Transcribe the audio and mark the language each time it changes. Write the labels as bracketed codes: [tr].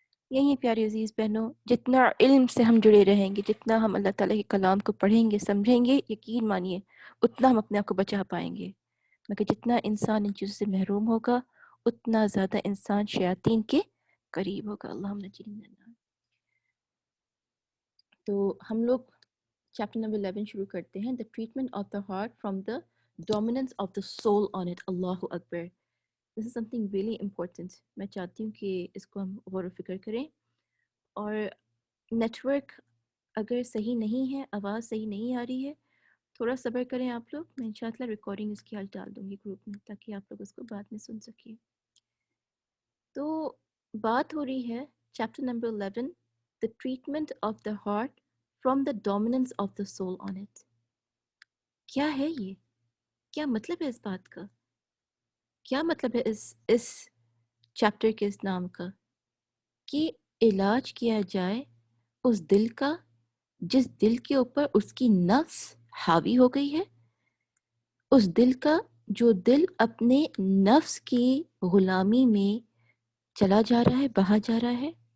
[ur] یہی پیاری عزیز بہنوں، جتنا علم سے ہم جڑے رہیں گے، جتنا ہم اللہ تعالیٰ کے کلام کو پڑھیں گے، سمجھیں گے، یقین مانیے اتنا ہم اپنے آپ کو بچا پائیں گے. مگر جتنا انسان ان چیزوں سے محروم ہوگا اتنا زیادہ انسان شیاطین کے قریب ہوگا. [ar] اللہم نجنی من النار. [ur] تو ہم لوگ چیپٹر نمبر 11 شروع کرتے ہیں. [en] The treatment of the heart from the dominance of the soul on it. [ar] اللہ اکبر. [en] This is something really important. [ur] میں چاہتی ہوں کہ اس کو ہم غور و فکر کریں. اور نیٹ ورک اگر صحیح نہیں ہے، آواز صحیح نہیں آ رہی ہے، تھوڑا صبر کریں آپ لوگ. میں انشاءاللہ ریکارڈنگ اس کی آج ڈال دوں گی گروپ میں تاکہ آپ لوگ اس کو بعد میں سن سکیں. تو بات ہو رہی ہے chapter number 11، [en] the treatment of the heart from the dominance of the soul on it. [ur] کیا ہے یہ؟ کیا مطلب ہے اس بات کا؟ کیا مطلب ہے اس چیپٹر کے اس نام کا؟ کہ علاج کیا جائے اس دل کا جس دل کے اوپر اس کی نفس حاوی ہو گئی ہے، اس دل کا جو دل اپنے نفس کی غلامی میں چلا جا رہا ہے، بہا جا رہا ہے.